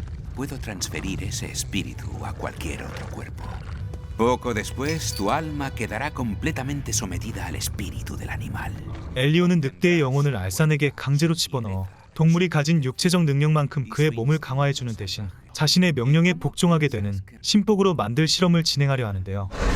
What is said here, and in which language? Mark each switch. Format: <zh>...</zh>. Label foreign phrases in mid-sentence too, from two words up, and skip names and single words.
<es>Puedo transferir ese espíritu a cualquier otro cuerpo. Poco después, tu alma quedará completamente sometida al espíritu del animal.</es> <ko>엘리오는 늑대의 영혼을 알산에게 강제로 집어넣어 동물이 가진 육체적 능력만큼 그의 몸을 강화해주는 대신 자신의 명령에 복종하게 되는 신복으로 만들 실험을 진행하려 하는데요.</ko>